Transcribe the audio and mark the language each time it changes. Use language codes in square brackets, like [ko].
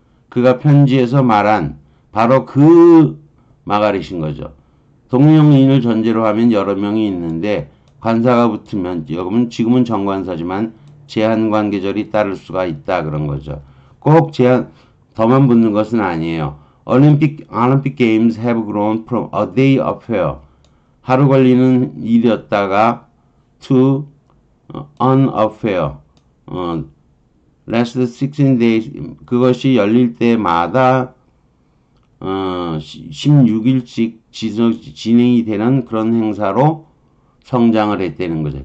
[ko] 그가 편지에서 말한 바로 그 마가렛인 거죠. 동명이인을 전제로 하면 여러 명이 있는데 관사가 붙으면 지금은 정관사지만 제한관계절이 따를 수가 있다 그런 거죠. 꼭 더만 붙는 것은 아니에요. [en] Olympic games have grown from a day affair. [ko] 하루 걸리는 일이었다가 [en] to an affair. last 16 days. [ko] 그것이 열릴 때마다 16일씩 진행이 되는 그런 행사로 성장을 했다는 거죠.